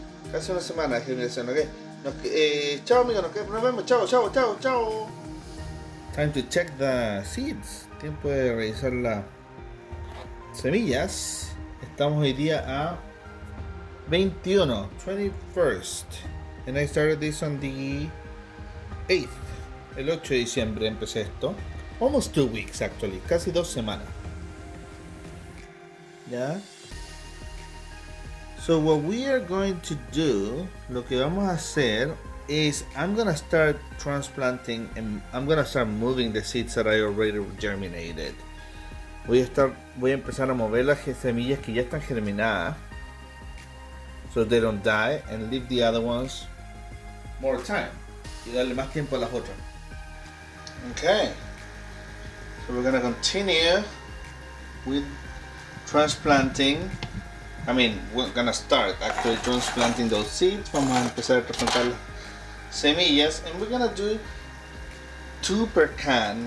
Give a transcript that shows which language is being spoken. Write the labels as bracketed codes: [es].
[es] Casi una semana de germinación, ¿ok? Chao amigos, nos vemos. Chao, chao, chao, chao. [en] Time to check the seeds. [es] Tiempo de revisar las semillas. Estamos hoy día a 21st. [en] And I started this on the 8th. [es] El 8 de diciembre empecé esto. [en] Almost 2 weeks actually. [es] Casi 2 semanas. ¿Ya? [en] So what we are going to do, [es] lo que vamos a hacer [en] is I'm gonna start transplanting and I'm gonna start moving the seeds that I already germinated. [es] Voy a empezar a mover las semillas que ya están germinadas, [en] so they don't die, and leave the other ones more time [es] y darle más tiempo a las otras. [en] Okay, so we're gonna continue with transplanting. We're gonna start actually transplanting those seeds. [es] Vamos a empezar a trasplantar las semillas, [en] and we're gonna do 2 per can.